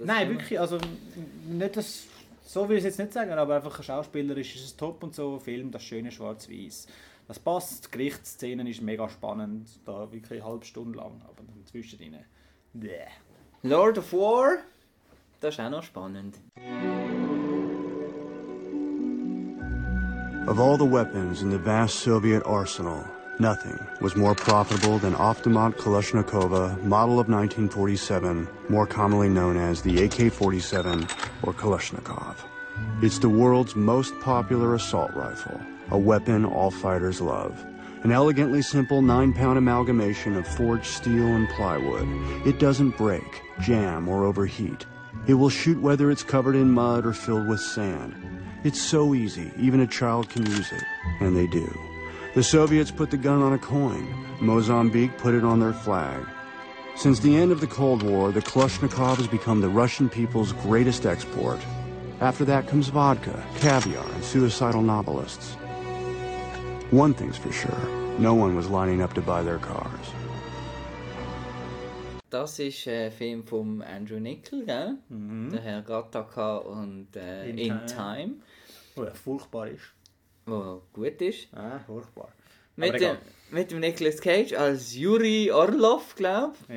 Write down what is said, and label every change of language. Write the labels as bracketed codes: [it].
[de] Nein, wirklich, also nicht das, so will ich es jetzt nicht sagen, aber einfach ein Schauspieler ist es top und so, Film, das schöne Schwarz-Weiß. Das passt, die Gerichtsszenen ist mega spannend, da wirklich eine halbe Stunde lang, aber dann zwischendrin, bleh. Lord of War, das ist auch noch spannend. [en] Of all the weapons in the vast Soviet arsenal, nothing was more profitable than Avtomat Kalashnikova, model of 1947, more commonly known as the AK-47 or Kalashnikov. It's the world's most popular assault rifle, a weapon all fighters love. An elegantly simple 9-pound amalgamation of forged steel and plywood. It doesn't break, jam, or overheat. It will shoot whether it's covered in mud or filled with sand. It's so easy, even a child can use it, and they do. The Soviets put the gun on a coin. Mozambique put it on their flag. Since the end of the Cold War, the Kalashnikov has become the Russian people's greatest export. After that comes vodka, caviar, and suicidal novelists. One thing's for sure, no one was lining up to buy their cars. [de] Das ist ein Film von Andrew Niccol, gell? Mm-hmm. Der Herr Gattaca und In Time. Wo er furchtbar ist. Wo gut ist. Ja, furchtbar. Mit dem Nicolas Cage als Yuri Orlov, glaube ich.